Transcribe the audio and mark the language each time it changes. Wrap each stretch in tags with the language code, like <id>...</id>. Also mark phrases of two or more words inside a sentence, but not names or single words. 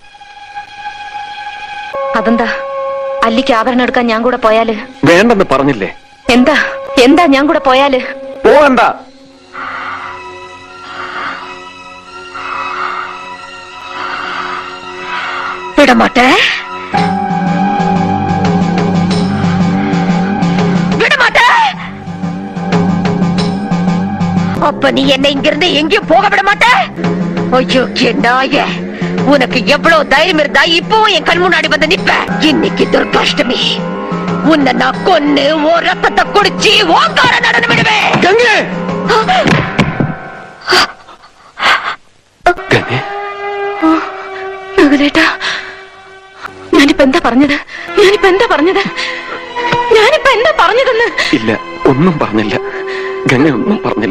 <ml>അതെന്താ? അല്ലിക്ക് ആഭരണം എടുക്കാൻ ഞാൻ കൂടെ പോയാല്? വേണ്ടെന്ന് പറഞ്ഞില്ലേ? എന്താ എന്താ ഞാൻ കൂടെ പോയാല്? പോകണ്ട.</ml> <ta>വിടമാട്ടെ, விடமாட்டே. அப்ப நீ என்ன இங்கிருந்து எங்கேயும் போக விட மாட்ட? ஐயோ நாயே, உனக்கு எவ்வளவு தைரியம் இருந்தா இப்பவும் என் கண் முன்னாடி வந்து நிப்ப? இன்னைக்கு துர்காஷ்டமி, உன்னை நான் கொன்னு ஓ ரத்தத்தை குடிச்சு ஓங்கார நடனம் விடுவேன்.</ta> <ml>ഗംഗേ! ഗംഗേട്ടാ, ഞാനിപ്പോ എന്താ പറഞ്ഞത്? ഇല്ല, ഒന്നും പറഞ്ഞില്ല. ഗംഗ ഒന്നും പറഞ്ഞില്ല.</ml>